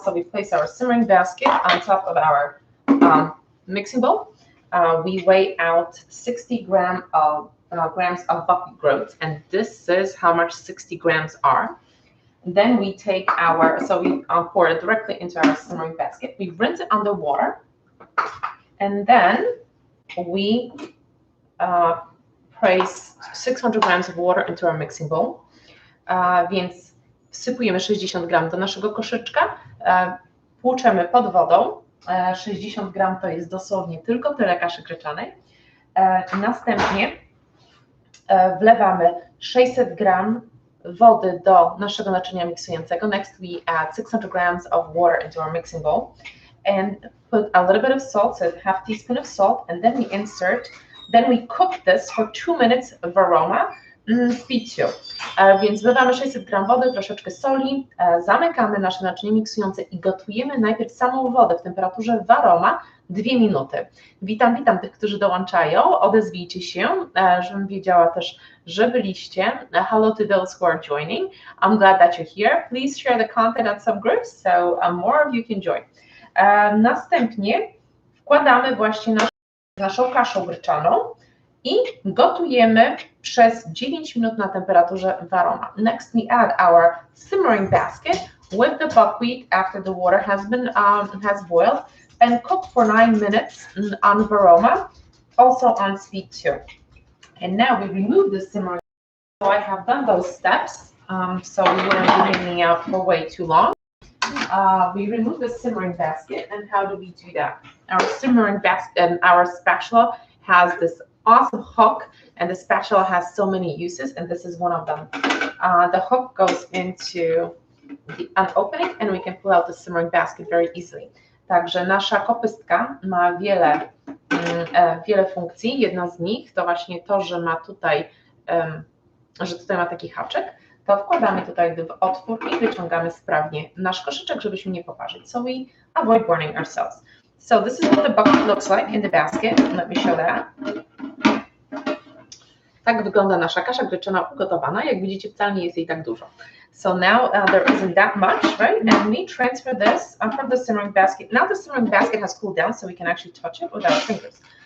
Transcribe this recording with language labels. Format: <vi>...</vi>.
<en>So we place our simmering basket on top of our mixing bowl. We weigh out 60 grams of buckwheat groats, and this is how much 60 grams are. Then we take we pour it directly into our simmering basket. We rinse it under water, and then we place 600 grams of water into our mixing bowl.</en> <pl>Więc wsypujemy 60 gram do naszego koszyczka, płuczemy pod wodą. 60 gram to jest dosłownie tylko tyle kaszy gryczanej. Następnie wlewamy 600 gram wody do naszego naczynia miksującego.</pl> <en>Next we add 600 grams of water into our mixing bowl and put a little bit of salt, so half teaspoon of salt, and then we cook this for 2 minutes w aroma speed 2.</en> <pl>Więc wlewamy 600 gram wody, troszeczkę soli, zamykamy nasze naczynie miksujące i gotujemy najpierw samą wodę w temperaturze w aroma 2 minuty. Witam tych, którzy dołączają, odezwijcie się, żebym wiedziała też, że byliście.</pl> <en>Hello to those who are joining. I'm glad that you're here. Please share the content on some groups, so more of you can join.</en> <pl>Następnie wkładamy właśnie naszą kaszę gryczaną i gotujemy przez 9 minut na temperaturze w aroma.</pl> <en>Next we add our simmering basket with the buckwheat after the water has boiled and cook for 9 minutes on aroma, also on speed 2. And now we remove the simmering. So I have done those steps, so we wouldn't be hanging out for way too long. We remove the simmering basket, and how do we do that? Our simmering basket and our spatula has this awesome hook, and the spatula has so many uses, and this is one of them. The hook goes into an opening, and we can pull out the simmering basket very easily.</en> <pl>Także nasza kopystka ma wiele funkcji. Jedna z nich to właśnie to, że ma tutaj, ma taki haczyk. To wkładamy tutaj w otwór i wyciągamy sprawnie nasz koszyczek, żebyśmy nie poparzyć.</pl> <en>So we avoid burning ourselves. So this is what the bucket looks like in the basket. Let me show that.</en> <pl>Tak wygląda nasza kasza gryczana ugotowana. Jak widzicie, wcale nie jest jej tak dużo.</pl> <en>So now there isn't that much, right? And we transfer this from the simmering basket. Now the simmering basket has cooled down, so we can actually touch it with our fingers.</en>